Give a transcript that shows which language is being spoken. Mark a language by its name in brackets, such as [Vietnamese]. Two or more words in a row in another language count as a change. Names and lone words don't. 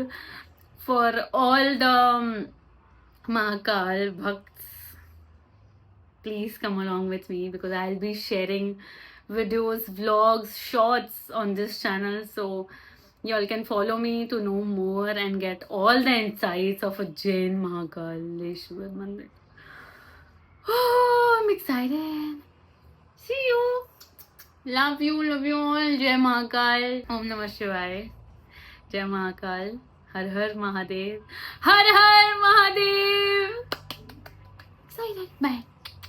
[English] For all the Mahakal Bhakts, please come along with me because I'll be sharing videos, vlogs, shorts on this channel, so y'all can follow me to know more and get all the insights of Ujjain Mahakaleshwar Mandir. Oh, I'm excited. See you. Love you all. [Hindi] जय महाकाल. ओम नमः शिवाय। जय महाकाल. हर हर महादेव, हर हर महादेव। [English] Excited. Bye.